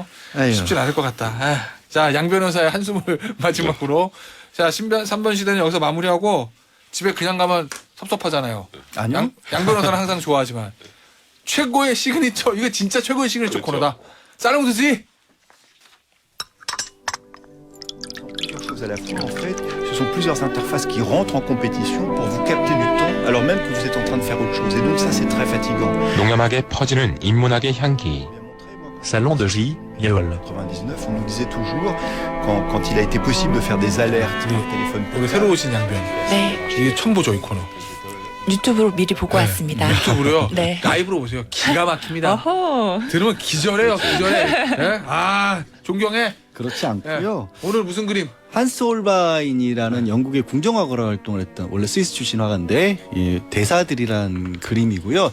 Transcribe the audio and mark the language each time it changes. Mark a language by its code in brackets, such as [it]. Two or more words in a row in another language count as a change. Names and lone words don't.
[ko] 아유. 쉽진 않을 것 같다. 아, 자, 양 변호사의 한숨을 마지막으로 자, 3번 시대는 여기서 마무리하고 집에 그냥 가면 섭섭하잖아요. 아니요. 양 변호사는 항상 좋아하지만 최고의 시그니처 이거 진짜 최고의 시그니처 그렇죠. 코너다. 쌀롱수 씨. [fr] Plusieurs choses à la fois. En fait, ce sont plusieurs interfaces qui rentrent en compétition pour vous capter du temps, alors même que vous êtes en train de faire autre chose. Et donc ça, c'est très fatigant. [ko] 농염하게 퍼지는 인문학의 향기. [fr] Salon de J, Yol. 99, on nous disait toujours, quand il a été possible de faire des alertes par téléphone [ko] 우리 새로 오신 양변. 네, 이게 처음 보죠 이 코너. 유튜브로 미리 보고 왔습니다. 유튜브로요. 네. 라이브로 보세요. 기가 막힙니다. 어허. 들으면 기절해요. 기절해. 예? 아 존경해. 그렇지 예. 않고요. 오늘 무슨 그림? 한스 홀바인이라는 영국의 궁정화가로 활동을 했던 원래 스위스 출신 화가인데 예, 대사들이란 그림이고요.